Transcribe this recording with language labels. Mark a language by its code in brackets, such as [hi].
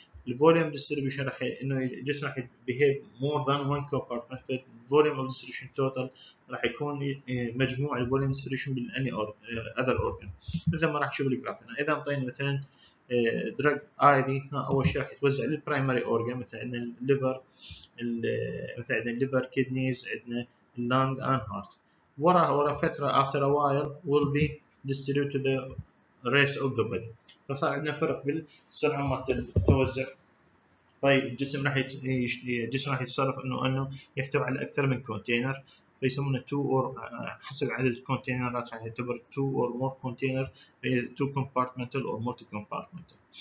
[ar] الفوليوم ديستريبيوشن راح انه الجسم راح [en] behave more than one compartment، [ar] فالفوليوم اوف ديستريبيوشن توتال راح يكون مجموع الفوليوم ديستريبيوشن بالاني اذر اورجن، مثل ما راح نشوف بالجراف هنا. اذا انطينا مثلا دراج اي في، اول شيء راح يتوزع للبرايمري اورجن، مثلا عندنا الليفر، مثلا عندنا الليفر، كيدنيز، عندنا اللانج اند هارت. ورا فتره [en] after a while will be distributed to the rest of the body. [ar] فصار عندنا فرق بالسرعه مالت التوزع. طيب الجسم راح يتصرف انه يحتوي على اكثر من كونتينر، فيسمونه 2 اور حسب عدد الكونتينرات راح يعتبر [en] 2 or more container، [ar] 2 compartmental or multi compartmental.